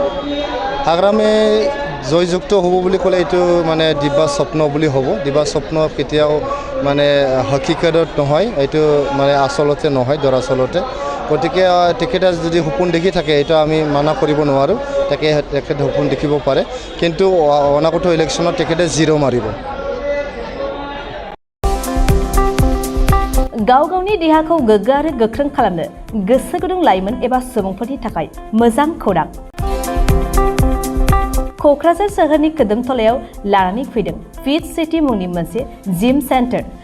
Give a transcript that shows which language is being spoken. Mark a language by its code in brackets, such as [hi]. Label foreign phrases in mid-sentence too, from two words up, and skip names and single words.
[as] হাগ্ৰামে জয়যুক্ত হ'ব বুলি ক'লে এইটো মানে দিবা স্বপ্ন বুলি হ'ব দিবা স্বপ্ন কেতিয়াও মানে হকিকতত নহয় এইটো মানে আচলতে নহয় দৰাচলতে গতিকে তেখেতে যদি সপোন দেখি থাকে এইটো আমি মানা কৰিব নোৱাৰোঁ তেখেতে সপোন দেখিব পাৰে কিন্তু অনাগত ইলেকশ্যনত তেখেতে 0 মাৰিব [brx] गाव गावनि देहाखौ गोग्गो आरो गोख्रों खालामनो गोसो गुदुं लाइमोन एबा सुबुंफोरनि थाखाय मोजां खौरां क'क्राझार सोहोरनि खोदोमथलायाव लानानै फैदों फिट सिटी मुंनि मोनसे [en] gym center